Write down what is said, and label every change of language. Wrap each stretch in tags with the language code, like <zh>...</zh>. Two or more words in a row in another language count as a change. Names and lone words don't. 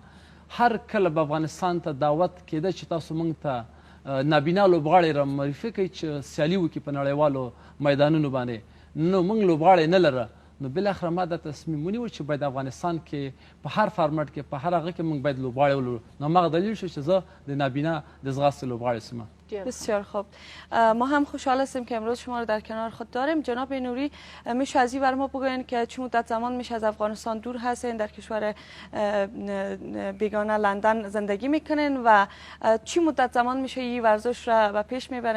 <ps>هر کله به افغانستان ته دعوت کېده چې تاسو موږ ته نابینا لوبغاړی را معرفي کړئ چې سیالي وکړي په نړیوالو میدانونو باندې. نو موږ لوبغاړی نه لرو. نو بالاخره ما دا تصمیم ونیو چې باید افغانستان کې په هر فارمټ کې په هر هغه کې موږ باید لوبغاړی ولرو. نو هماغه دلیل شو چې زه د نابینا د ځغاستې لوبغاړی شوم.</ps> <fa>بسیار خوب. ما هم خوشحال هستیم که امروز شما رو در کنار خود داریم. جناب نوری، میشه از این بر ما بگوین که چه مدت زمان میشه از افغانستان دور هستین، در کشور بیگانه لندن زندگی میکنین و چه مدت زمان میشه این ورزش را به پیش میبرین؟</fa>